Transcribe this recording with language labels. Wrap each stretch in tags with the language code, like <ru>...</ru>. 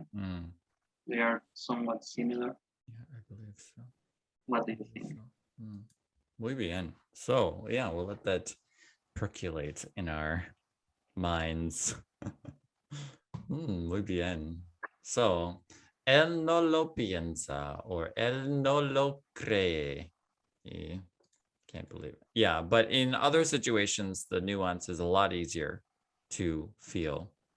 <en>And they are somewhat similar. Yeah, I believe so. What do you think?</en> <es>Muy bien.</es> <en>So yeah, we'll let that percolate in our minds.</en> <es>Muy bien.</es> <en>So</en> <es>él no lo piensa or él no lo cree.</es> <en>Can't believe it. Yeah, but in other situations, the nuance is a lot easier to feel.</en>